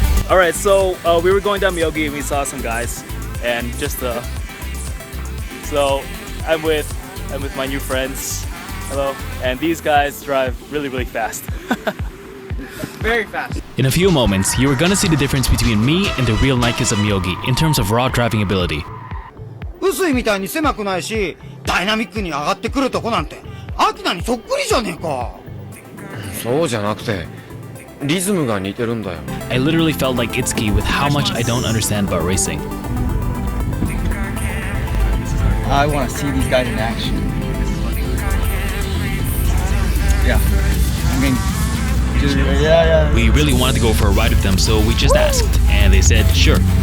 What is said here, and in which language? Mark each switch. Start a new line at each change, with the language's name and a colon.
English: All right, so we were going down Myogi and we saw some guys, and just so I'm with my new friends. Hello, and these guys drive really, really fast. Very fast. In a few moments, you are gonna see the difference between me and the real Nikes of Myogi in terms of raw driving ability.
Japanese: 薄いみたいに狭くないし、ダイナミックに上がってくるとこなんて、アキナにそっくりじゃねえか。そうじゃなくて、リズムが似てるんだよ。
English: I literally felt like Itsuki with how much I don't understand about racing. I want to see these guys in action. Yeah. I mean, yeah. We really wanted to go for a ride with them, so we just asked, and they said sure.